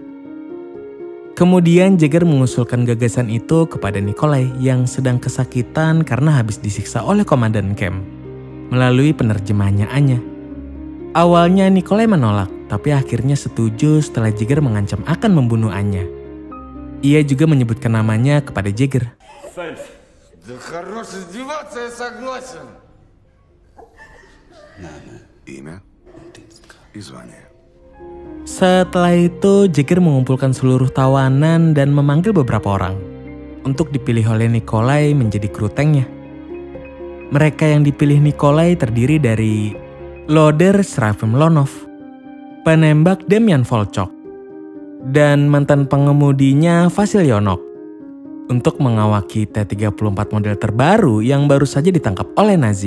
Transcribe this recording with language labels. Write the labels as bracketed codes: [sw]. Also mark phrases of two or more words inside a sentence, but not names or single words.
[id] Kemudian Jäger mengusulkan gagasan itu kepada Nikolai yang sedang kesakitan karena habis disiksa oleh komandan camp melalui penerjemahnya Anya. Awalnya Nikolai menolak, tapi akhirnya setuju setelah Jäger mengancam akan membunuh Anya. Ia juga menyebutkan namanya kepada Jäger. [ru] Да хорош издеваться, я согласен. Имя и звание. [id] Setelah itu, Jäger mengumpulkan seluruh tawanan dan memanggil beberapa orang untuk dipilih oleh Nikolai menjadi kru tanknya. Mereka yang dipilih Nikolai terdiri dari loader Srafim Lonov, penembak Demian Volchok, dan mantan pengemudinya Vasil Yonok untuk mengawaki T-34 model terbaru yang baru saja ditangkap oleh Nazi.